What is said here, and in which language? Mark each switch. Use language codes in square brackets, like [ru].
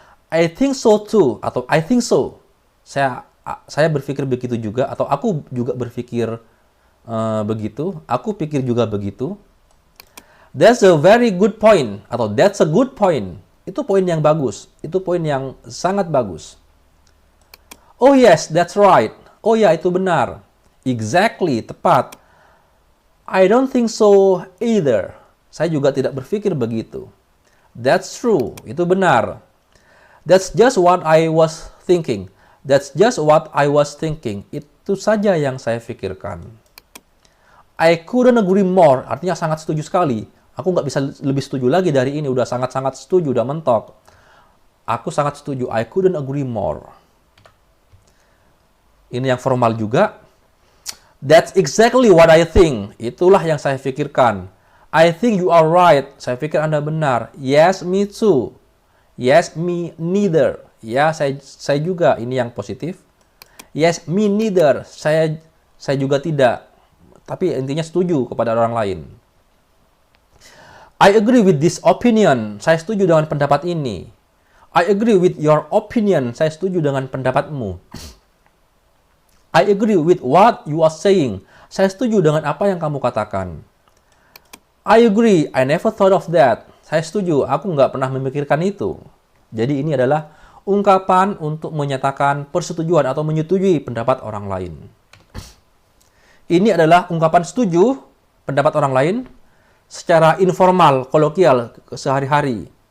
[en] I think so too, atau I think so. [id] Saya berpikir begitu juga, atau aku juga berpikir begitu. Aku pikir juga begitu. [en] That's a very good point, atau that's a good point. [id] Itu poin yang bagus. Itu poin yang sangat bagus. [en] Oh yes, that's right. [id] Oh ya, itu benar. [en] Exactly, tepat. I don't think so either. [id] Saya juga tidak berpikir begitu. [en] That's true. [id] Itu benar. [en] That's just what I was thinking. That's just what I was thinking. [id] Itu saja yang saya pikirkan. [en] I couldn't agree more. [id] Artinya sangat setuju sekali. Aku nggak bisa lebih setuju lagi dari ini. Udah sangat-sangat setuju, udah mentok. Aku sangat setuju. [en] I couldn't agree more. [id] Ini yang formal juga. [en] That's exactly what I think. [id] Itulah yang saya pikirkan. [en] I think you are right. [id] Saya pikir Anda benar. [en] Yes, me too. Yes, me neither. [id] Ya, saya juga. Ini yang positif. [en] Yes, me neither. [id] Saya juga tidak. Tapi intinya setuju kepada orang lain. [en] I agree with this opinion. [id] Saya setuju dengan pendapat ini. [en] I agree with your opinion. [id] Saya setuju dengan pendapatmu. [en] I agree with what you are saying. [id] Saya setuju dengan apa yang kamu katakan. [en] I agree. I never thought of that. [id] Saya setuju. Aku nggak pernah memikirkan itu. Jadi ini adalah ungkapan untuk menyatakan persetujuan atau menyetujui pendapat orang lain. Ini adalah ungkapan setuju pendapat orang lain secara informal, kolokial, sehari-hari.